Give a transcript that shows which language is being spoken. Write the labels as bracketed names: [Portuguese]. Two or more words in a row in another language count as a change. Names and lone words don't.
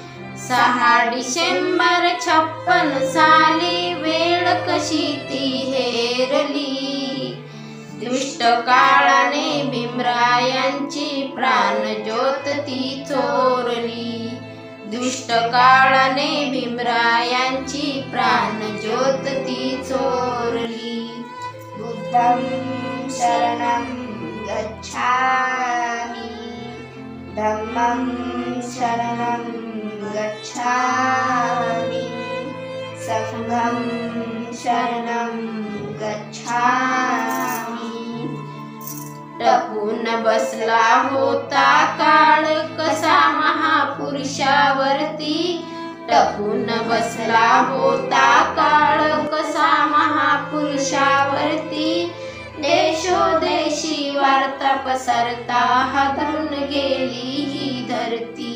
[Marathi] 6 डिसेंबर 56 साली वेळ कशी ती हेरली। दुष्ट काळाने भीमरायांची प्राणज्योत ती चोरली। दुष्ट काळाने भीमरायांची प्राणज्योत ती चोरली। [Pali] बुद्धं शरणं गच्छामि, धम्मं शरणं गच्छामि, संघं शरणं गच्छामि। [Marathi] टपून बसला होता काळ कसा महापुरुषावरती। टपून बसला होता काळ कसा महापुरुषावरती। देशोदेशी वार्ता पसरता हादरून गेली ही धरती।